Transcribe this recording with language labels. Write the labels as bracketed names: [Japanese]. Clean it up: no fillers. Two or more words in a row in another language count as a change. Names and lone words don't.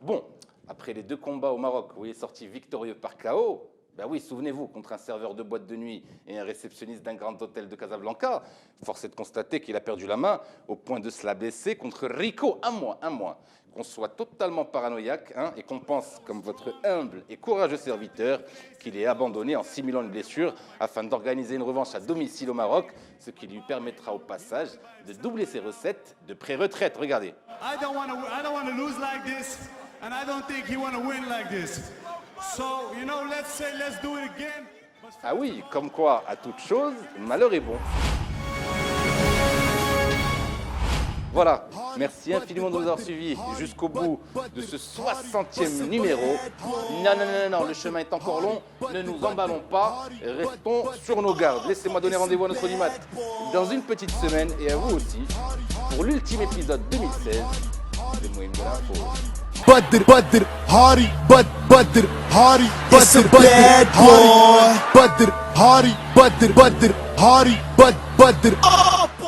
[French] Bon, après les 2 combats au Maroc où il est sorti victorieux par KO, ben oui, souvenez-vous, contre un serveur de boîte de nuit et un réceptionniste d'un grand hôtel de Casablanca, force est de constater qu'il a perdu la main au point de se la blesser contre Rico, un mois. Qu'on soit totalement paranoïaque et qu'on pense, comme votre humble et courageux serviteur, qu'il est abandonné en simulant une blessure afin d'organiser une revanche à domicile au Maroc, ce qui lui permettra au passage de doubler ses recettes de pré-retraite. Regardez. [English] I don't want to lose like this, and I don't think he want to win like this. So, you know, let's do it again. [French] Ah oui, comme quoi, à toute chose, malheur est bon. Voilà, merci infiniment de nous avoir suivis jusqu'au bout de ce 60e numéro. Non, le chemin est encore long, ne nous emballons pas, restons sur nos gardes. Laissez-moi donner rendez-vous à notre Audimat dans une petite semaine et à vous aussi pour l'ultime épisode 2016 de Moïm de l'Info. Badr, Hari, Badr, Hari, Badr, Hari, Badr, Hari, Badr, Hari, Badr.